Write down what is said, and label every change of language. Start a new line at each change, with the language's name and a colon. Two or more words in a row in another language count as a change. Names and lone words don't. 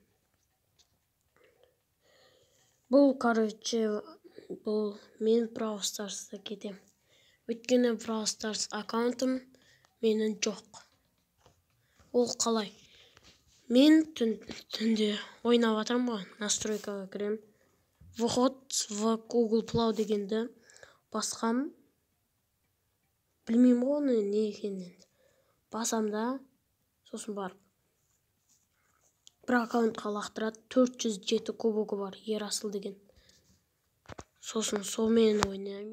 Kazakh: Бұл, бұл мен Brawl Stars'та кетем. Өйткені Brawl Stars аккаунтым менің жоқ. Ол қалай? Мен түнде ойнап жатырмын ғой, настройкаға кірем.
Russian: Вход в Google Play
Kazakh: дегенді басқам. Білмеймін ғой оны не екенін. Басамда, сосын барып. Бір аккаунтқа лақтырады, 407 кубогы бар, Ерасыл деген. Сосын солмен ойнаймын.